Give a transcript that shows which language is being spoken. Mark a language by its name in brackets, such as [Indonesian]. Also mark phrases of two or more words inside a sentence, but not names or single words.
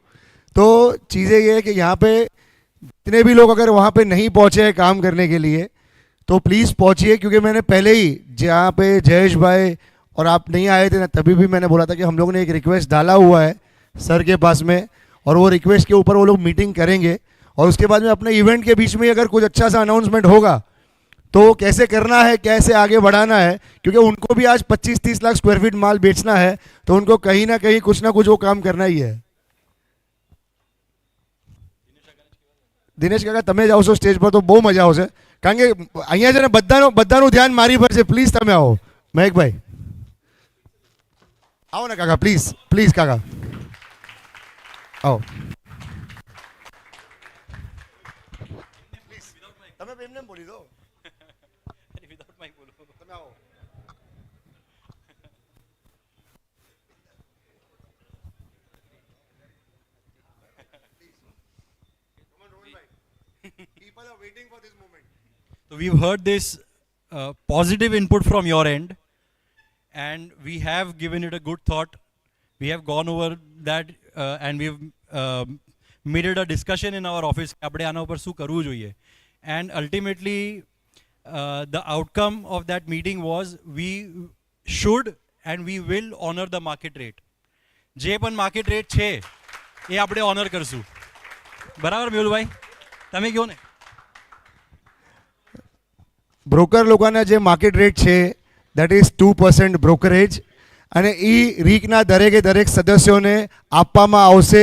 [Hindi] तो चीज़ें ये है कि यहाँ पे जितने भी लोग अगर वहाँ पे नहीं पहुँचे हैं काम करने के लिए, तो प्लीज़ पहुंचिए, क्योंकि मैंने पहले ही जहाँ पे जयेश भाई और आप नहीं आए थे ना, तभी भी मैंने बोला था कि हम लोगों ने एक रिक्वेस्ट डाला हुआ है सर के पास में, और वो रिक्वेस्ट के ऊपर वो लोग मीटिंग करेंगे, और उसके बाद में अपने इवेंट के बीच में अगर कुछ अच्छा सा अनाउंसमेंट होगा तो कैसे करना है, कैसे आगे बढ़ाना है, क्योंकि उनको भी आज 25-30 लाख [English] square feet [Hindi] माल बेचना है, तो उनको कहीं ना कहीं कुछ ना कुछ वो काम करना ही है. [Gujarati] દિનેશ કાકા તમે જ આવશો સ્ટેજ પર તો બહુ મજા આવશે, કારણ કે અહીંયા છે ને બધાનું ધ્યાન મારી પર છે. પ્લીઝ તમે આવો. મહેકભાઈ આવો ને કાકા, પ્લીઝ પ્લીઝ કાકા આવો. તમે એમને બોલી દો. તમે આવો. [English] People are waiting for this moment. So we've heard this positive input from your end, and we have given it a good thought. We have gone over that and we've made it a discussion in our office. [Gujarati] આપણે આના ઉપર શું કરવું જોઈએ? [English] And ultimately, the outcome of that meeting was we should and we will honor the market rate. [Gujarati] જે પણ [English] market rate [Gujarati] છે એ આપણે honor કરશું. બરાબર મેહુલભાઈ? તમે કહો ને. બ્રોકર લોકોના જે [English] market rate [Gujarati] છે [English] that is 2% brokerage, [Gujarati] અને એ રીકના દરેક સદસ્યોને આપવામાં આવશે.